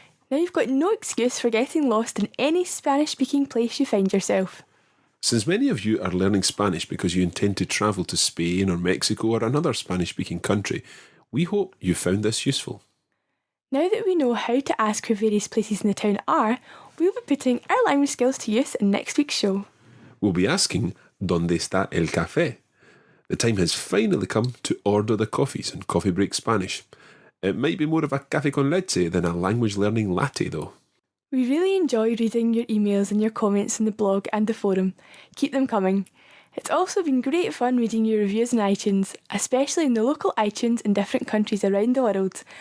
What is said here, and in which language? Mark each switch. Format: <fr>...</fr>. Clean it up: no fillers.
<en>Now you've got no excuse for getting lost in any Spanish-speaking place you find yourself. Since many of you are learning Spanish because you intend to travel to Spain or Mexico or another Spanish-speaking country, we hope you found this useful. Now that we know how to ask where various places in the town are, we'll be putting our language skills to use in next week's show. We'll be asking,</en> <es>¿Dónde está el café?</es> <en>The time has finally come to order the coffees in Coffee Break Spanish. It might be more of a café con leche than a language learning latte though. We really enjoy reading your emails and your comments in the blog and the forum. Keep them coming. It's also been great fun reading your reviews on iTunes, especially in the local iTunes in different countries around the world.</en>